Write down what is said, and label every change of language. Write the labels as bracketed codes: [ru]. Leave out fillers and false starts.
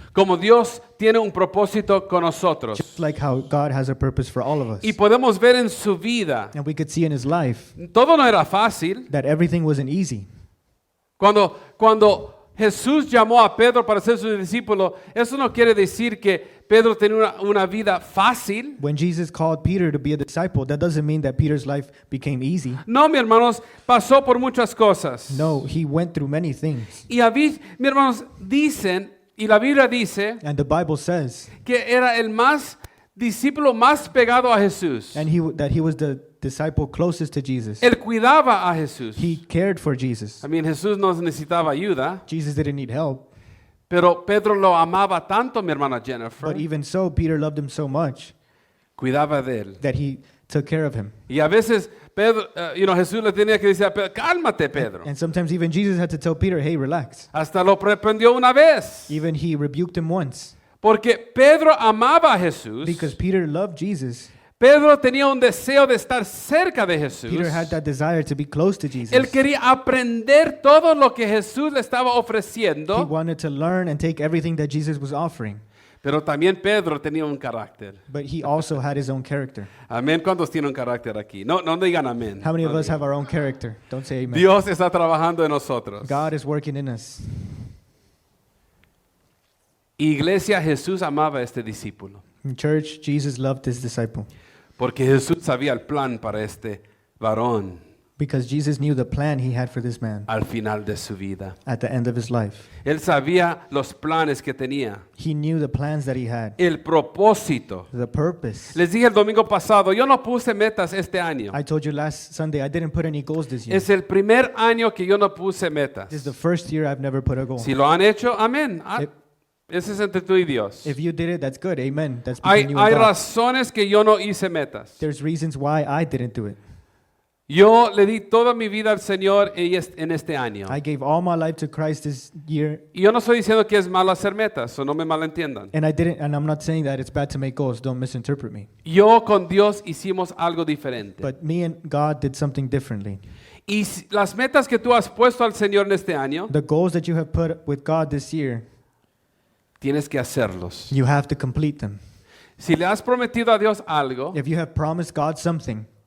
[es] Como Dios tiene un propósito con nosotros. [en] just like how God has a purpose for all of us. [es] Y podemos ver en su vida, [en] And we could see in his life [es] todo no era fácil. [en] that everything wasn't easy. [es] Cuando Jesús llamó a Pedro para ser su discípulo, eso no quiere decir que Pedro tenía una vida fácil. [en] When Jesus called Peter to be a disciple, that doesn't mean that Peter's life became easy. [es] No, mis hermanos, pasó por muchas cosas. [en] No, he went through many things. [es] Y mis hermanos dicen, y la Biblia dice, [en] And the Bible says [es] que era el discípulo más pegado a Jesús. [en] that he was the disciple closest to Jesus. [es] Él cuidaba a Jesús. [en] He cared for Jesus. [es] Jesús no necesitaba ayuda, [en] Jesus didn't need help, [es] pero Pedro lo amaba tanto, mi hermana Jennifer, [en] but even so, Peter loved him so much [es] cuidaba de él. [en] that he took care of him. [es] Y a veces Jesús le tenía que decir a Pedro, cálmate, Pedro. [en] And sometimes even Jesus had to tell Peter, hey, relax. [es] Hasta lo reprendió una vez. [en] Even he rebuked him once [es] Porque Pedro amaba a Jesús. [en] because Peter loved Jesus. [es] Pedro tenía un deseo de estar cerca de Jesús. [en] Peter had that desire to be close to Jesus. [es] Él quería aprender todo lo que Jesús le estaba [en] He [es] ofreciendo. [en] wanted to learn and take everything that Jesus was offering. [es] Pero también Pedro tenía un carácter. [en] But he also had his own character. [es] Amén. ¿Cuántos tienen un carácter aquí? No digan amén. [en] How many of [es] No [en] us [es] digan. [en] have our own character? Don't say amen. [es] Dios está trabajando en nosotros. [en] God is working in us. [es] Iglesia, Jesús amaba a este discípulo. [en] In church, Jesus loved his disciple [es] Porque Jesús sabía el plan para este varón [en] because Jesus knew the plan he had for this man [es] al final de su vida. [en] at the end of his life. [es] Él sabía los planes que tenía, [en] He knew the plans that he had, [es] el propósito. [en] the purpose. [es] Les dije el domingo pasado, yo no puse metas este año. [en] I told you last Sunday I didn't put any goals this year. [es] Es el primer año que yo no puse metas. [en] This is the first year I've never put a goal. [es] Si lo han hecho, amén. [en] If- [es] Ese es entre tú y Dios. [en] If you did it, that's good. Amen. That's [es] Hay [en] between you and God. [es] razones que yo no hice metas. [en] There's reasons why I didn't do it. [es] Yo le di toda mi vida al Señor en este año. [en] I gave all my life to Christ this year, [es] Y yo no estoy diciendo que es malo hacer metas, o no me malentiendan. [en] and I'm not saying that it's bad to make goals. Don't misinterpret me. [es] Yo con Dios hicimos algo diferente. [en] But me and God did something differently. [es] Y las metas que tú has puesto al Señor en este año, [en] The goals that you have put with God this year, [es] tienes que hacerlos. [en] you have to complete them. [es] Si le has prometido a Dios algo, [en] If you have promised God something,